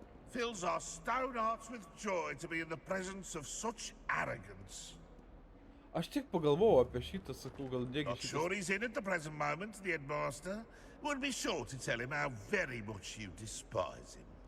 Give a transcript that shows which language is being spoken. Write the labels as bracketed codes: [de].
[en] Fills our stone hearts with joy to be in the presence of such arrogance. [lt] Aš tik pagalvojau apie šitą, sakau, gal negi [en] Not sure he's in at the present moment, the headmaster. Would be sure to tell him how very much you despise him.